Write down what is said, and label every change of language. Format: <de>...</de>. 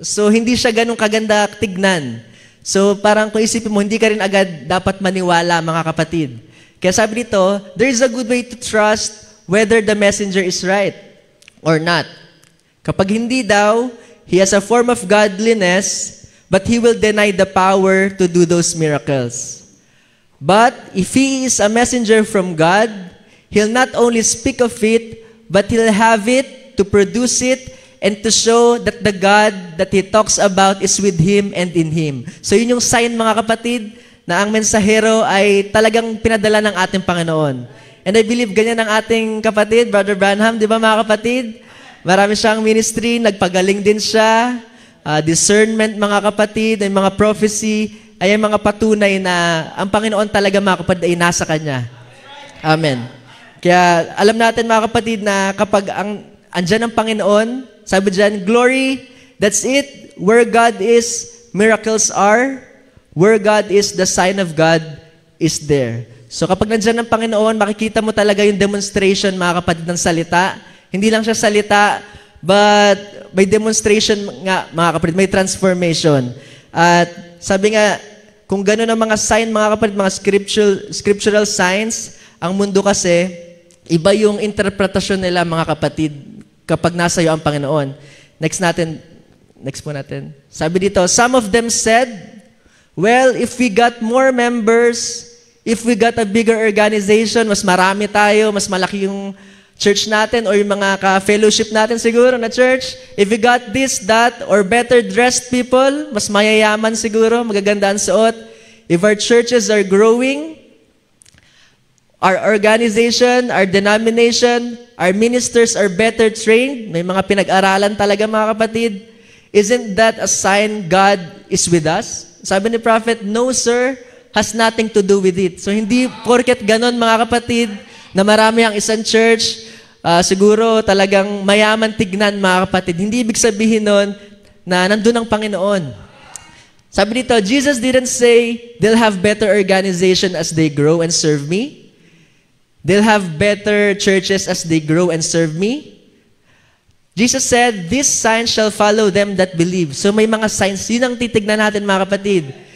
<tl>So hindi siya ganun kaganda tignan. So parang kung isipin mo, hindi ka rin agad dapat maniwala, mga kapatid. Kaya sabi dito,</tl> <en>there is a good way to trust whether the messenger is right or not.</en> <tl>Kapag hindi daw,</tl> <en>he has a form of godliness, but he will deny the power to do those miracles. But if he is a messenger from God, he'll not only speak of it, but he'll have it to produce it and to show that the God that he talks about is with him and in him.</en> <tl>So yun yung sign, mga kapatid, na ang mensahero ay talagang pinadala ng ating Panginoon.</tl> <en>And I believe</en> <tl>ganyan ang ating kapatid, Brother Branham, di ba, mga kapatid? Marami siyang ministry, nagpagaling din siya, discernment, mga kapatid, ay mga prophecy, ay mga patunay na ang Panginoon talaga, mga kapatid, ay nasa Kanya. Amen. Kaya alam natin, mga kapatid, na kapag andyan ang Panginoon, sabi dyan,</tl> <en>glory, that's it. Where God is, miracles are. Where God is, the sign of God is there.</en> <tl>So kapag nandyan ang Panginoon, makikita mo talaga yung demonstration, mga kapatid, ng salita. Hindi lang siya salita, but may demonstration nga, mga kapatid, may transformation. At sabi nga, kung gano'n ang mga sign, mga kapatid, mga scriptural signs, ang mundo kasi, iba yung interpretasyon nila, mga kapatid, kapag nasa iyo ang Panginoon. Next po natin. Sabi dito,</tl> <en>some of them said, well, if we got more members, if we got a bigger organization,</en> <tl>mas marami tayo, mas malaki yung church natin or yung mga ka-fellowship natin siguro na church,</tl> <en>if we got this, that, or better dressed people,</en> <tl>mas mayayaman siguro, magaganda ang suot.</tl> <en>If our churches are growing, our organization, our denomination, our ministers are better trained.</en> <tl>May mga pinag-aralan talaga mga kapatid.</tl> <en>Isn't that a sign God is with us?</en> <tl>Sabi ni Prophet,</tl> <en>no sir, has nothing to do with it.</en> <tl>So hindi porket ganon mga kapatid, na marami ang isang church, siguro talagang mayaman tignan mga kapatid. Hindi ibig sabihin nun na nandun ang Panginoon. Sabi dito,</tl> <en>Jesus didn't say they'll have better organization as they grow and serve me. They'll have better churches as they grow and serve me. Jesus said, these signs shall follow them that believe.</en> <tl>So may mga signs, yun ang titignan natin mga kapatid.</tl>